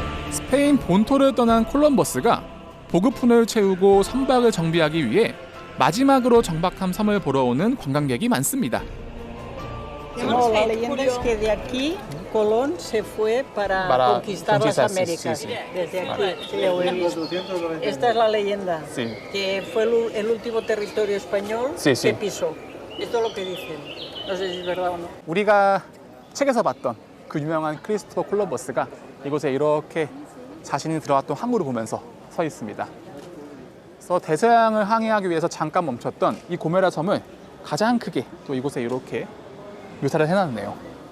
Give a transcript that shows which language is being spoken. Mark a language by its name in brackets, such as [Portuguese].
[Korean] 스페인 본토를 떠난 콜럼버스가 보급품을 채우고 선박을 정비하기 위해 마지막으로 정박한 섬을 보러 오는 관광객이 많습니다. [Spanish] No, la leyenda es que de aquí Colón se fue para conquistar las Américas. Desde aquí, sí, lo he visto. Esta es la leyenda, que fue el último territorio español que pisó. Esto es lo que dicen. No sé si es verdad o no. [Korean] 우리가 책에서 봤던 그 유명한 크리스토퍼 콜럼버스가 이곳에 이렇게 자신이 들어왔던 항구를 보면서 서 있습니다. 그래서 대서양을 항해하기 위해서 잠깐 멈췄던 이 고메라 섬을 가장 크게 또 이곳에 이렇게 묘사를 해놨네요.